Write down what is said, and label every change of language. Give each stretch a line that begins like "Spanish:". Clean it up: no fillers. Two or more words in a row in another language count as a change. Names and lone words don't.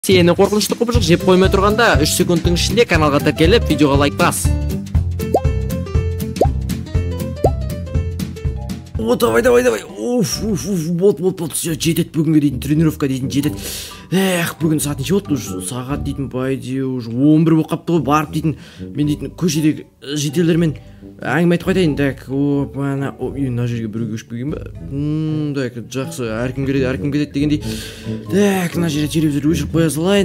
Kazakh: Сені қорқынышты құбыжық жеп қоймай тұрғанда 3 секундтың ішінде каналға тіркеліп, видеоға лайк бас.
Russian: О, давай. Вот, все,
Kazakh: жетет бүгінге дейтін, тренировка дейтін жетет. Бүгін сағат неше болды? Сағат дейтін, байде, уже 11 болып қапты ғой, барып дейтін, мен дейтін, көшедегі жетелермен әңгіме айтып қайтайын. Так, мына жерге біреуге көшіп келген ба? Так, жақсы, әркім кетеді дегендей. Так, мына жерде телевизор өшіріп қоя салайын.